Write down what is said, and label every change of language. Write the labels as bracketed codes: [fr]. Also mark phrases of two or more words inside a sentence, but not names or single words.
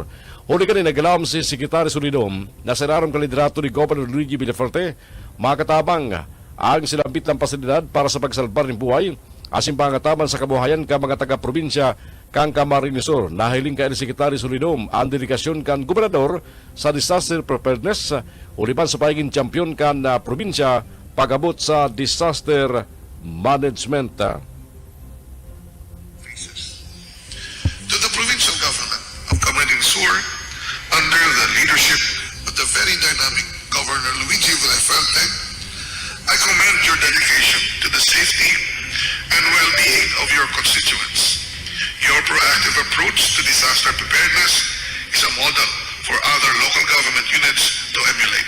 [bik] Huli ka nagalaam si Secretary Suridom na sinarang kaliderato ni Governor Luigi Villaferte makatabang ang sinambit ng pasilidad para sa pagsalbar ng buhay asin pangataman sa kabuhayan ka mga taga-probinsya kang Camarines Sur. Nahiling ka ni Secretary Suridom ang dedikasyon kan gobernador sa [en] disaster preparedness [bik] ulipan sa pagiging champion kan probinsya pagabot sa [en] disaster management. To the provincial government of Camarines Sur, under the leadership of the very dynamic Governor Luigi Villaferte, I commend your dedication to the safety and well-being of your constituents. Your proactive approach to disaster preparedness is a model for other local government units to emulate.